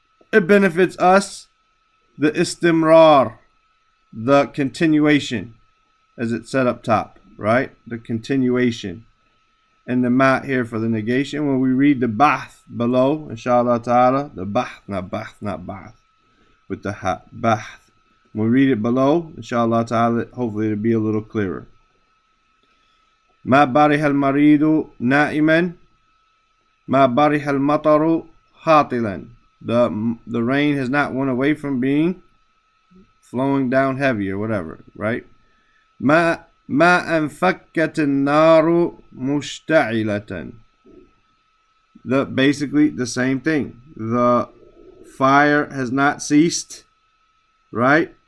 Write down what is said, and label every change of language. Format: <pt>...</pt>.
<en>It benefits us the istimrar, the continuation, as it said up top, right? The continuation. And the mat here for the negation. When we read the ba'th below, inshallah ta'ala, the ba'th, not ba'th, with the ha, ba'th. We'll read it below. Inshallah ta'ala, hopefully it'll be a little clearer.</en> <ar>ما برح المريض نائما ما برح المطر هاطلا.</ar> <en>The rain has not went away from being flowing down heavy or whatever, right?</en> <ar>ما انفكت النار مشتعلة.</ar> <en>Basically the same thing. The fire has not ceased, right?</en>